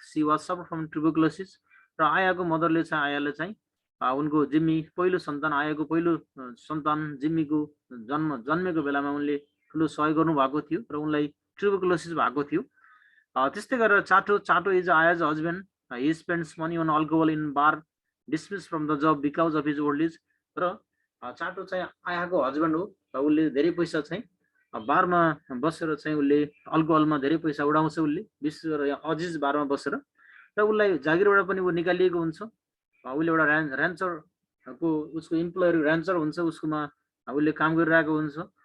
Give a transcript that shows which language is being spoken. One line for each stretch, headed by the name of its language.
English: she was suffer from tuberculosis
Nepali: र आयाको मदरले चाहिँ आयाले चाहिँ उनको जिम्मी पहिलो सन्तान, आयाको पहिलो सन्तान जिम्मीको जन्मेको बेलामा उनले ठुलो सहयोग गर्नु भएको थियो र उनलाई ट्युबरक्लोसिस भएको थियो। त्यस्तै गरेर
English: Chato is Aya's husband. He spends money on alcohol in bar, dismiss from the job because of his old age.
Nepali: र चाटो चाहिँ आयाको हस्बेन्ड हो र उसले धेरै पैसा चाहिँ बारमा बसेर चाहिँ उसले अल्कोहलमा धेरै पैसा उडाउँछ। उसले विशेष गरेर अजिज बारमा बसेर र उसलाई जागिरबाट पनि ऊ निकालिएको हुन्छ। उसले एउटा ऱ्यान्चरको उसको इम्प्लोयर ऱ्यान्चर हुन्छ, उसकोमा उसले काम गरिरहेको हुन्छ।